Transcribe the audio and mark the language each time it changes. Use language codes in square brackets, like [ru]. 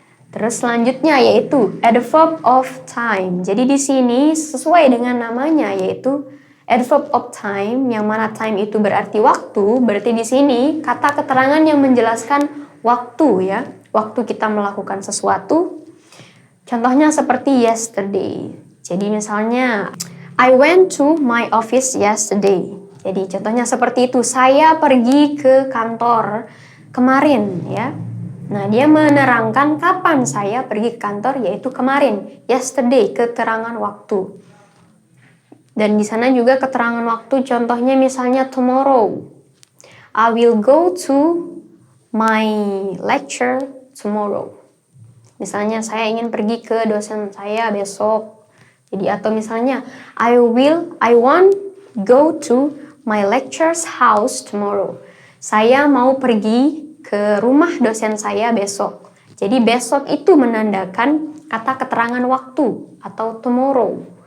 [id] Terus selanjutnya yaitu adverb of time. Jadi di sini sesuai dengan namanya yaitu adverb of time, yang mana time itu berarti waktu. Berarti di sini kata keterangan yang menjelaskan waktu ya. Waktu kita melakukan sesuatu. Contohnya seperti yesterday. Jadi misalnya [en] I went to my office yesterday. [id] Jadi contohnya seperti itu. Saya pergi ke kantor kemarin ya. Nah, dia menerangkan kapan saya pergi ke kantor, yaitu kemarin, yesterday, keterangan waktu. Dan di sana juga keterangan waktu, contohnya misalnya tomorrow. [en] I will go to my lecture tomorrow. [id] Misalnya saya ingin pergi ke dosen saya besok. Jadi atau misalnya [en] I want go to my lecturer's house tomorrow. [id] Saya mau pergi ke rumah dosen saya besok. Jadi besok itu menandakan kata keterangan waktu atau tomorrow.